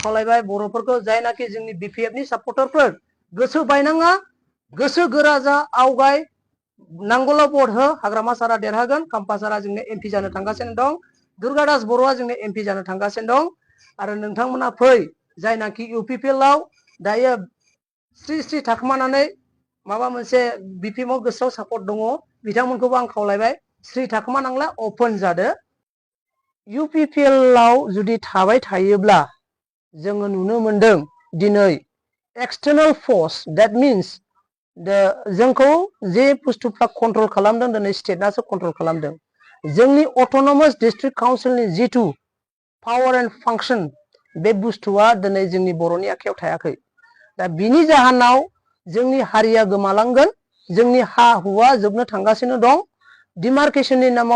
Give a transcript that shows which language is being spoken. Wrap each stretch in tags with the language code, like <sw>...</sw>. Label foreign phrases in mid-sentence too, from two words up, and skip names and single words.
<brx>खावलायबाय बर'फोरखौ जायनाखि जोंनि बिपिएफनि सापर्टारफोर गोसो बायनाङा गोसो गोरा जा आवगाय नांगौला भट हो हाग्रामा सारा देरहागोन खाम्फा सारा जोंनो एमपि जानो थांगासिनो दं दुर्गा दास बर'आ जोंनो एमपि जानो थांगासिनो दं आरो नोंथांमोना फै जायनाखि इउपिपिएलआव दायो स्रि थाखोमानानै माबा मोनसे बिपिएफआव गोसोआव सापर्ट दङ बिथांमोनखौबो आं खावलायबाय स्रि थाखोमानांला अपेन जादो इउपिपिएलआव जुदि थाबाय थायोब्ला जोङो नुनो मोनदों दिनै</brx> <en>external force that means</en> <brx>जोंखौ जे बुस्थुफ्रा कन्ट्रल खालामदों दिनै स्टेटआसो कन्ट्रल खालामदों जोंनि अट'नमास डिस्ट्रिक्ट काउन्सिलनि जितु</brx> <en>power and function</en> <brx>बे बुस्थुआ दिनै जोंनि बर'नि आखायाव थायाखै दा बिनि जाहोनाव जोंनि हारिया गोमालांगोन जोंनि हा हुआ जोबनो थांगासिनो दं डिमार्केशननि नामाव</brx>